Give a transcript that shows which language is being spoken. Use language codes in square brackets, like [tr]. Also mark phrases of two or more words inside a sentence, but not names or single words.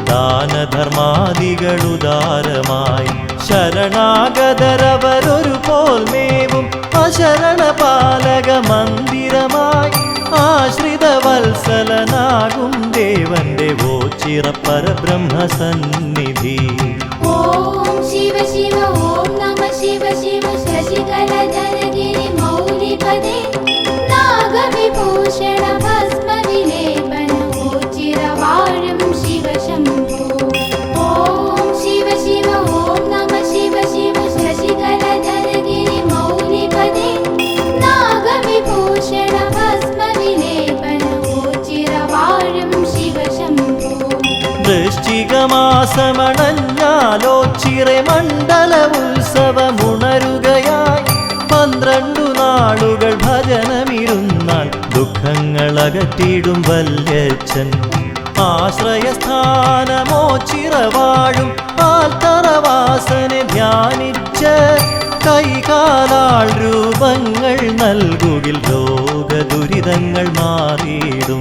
[ml] ദാനധർമാദികളുദാരമായി ശരണാഗതരവരൊരു പോൽ മേവും അശരണപാലക മന്ദിരമായി ആശ്രിത വത്സലനാകും ദേവന്റെ ഓ ചിറപ്പരബ്രഹ്മസന്നിധി [sa] ॐ शिव शिव ॐ नमः शिव शिव शशिकलधर गिरिमौलिपदे नागविभूषण भस्म विलेपन [ml] ഓ ചിറവാഴും [sa] शिव शम्भो ॐ शिव शिव ॐ नमः शिव शिव शशिकलधर गिरिमौलिपदे नागविभूषण भस्म विलेपन [ml] ഓ ചിറവാഴും [sa] शिव शम्भो [ml] വൃശ്ചികമാസമണഞ്ഞാലോ ചിറമണ്ഡല ഉത്സവമുണരുകയായി 12 നാളുകൾ ഭജനമിരുന്നാൽ ദുഃഖങ്ങളകറ്റിടും വല്യച്ഛൻ ആശ്രയസ്ഥാനമോ ചിറവാഴും ആൽത്തറവാസനെ ധ്യാനിച്ച് കൈകാലാൾ രൂപങ്ങൾ നൽകുകിൽ രോഗദുരിതങ്ങൾ മാറിയിടും.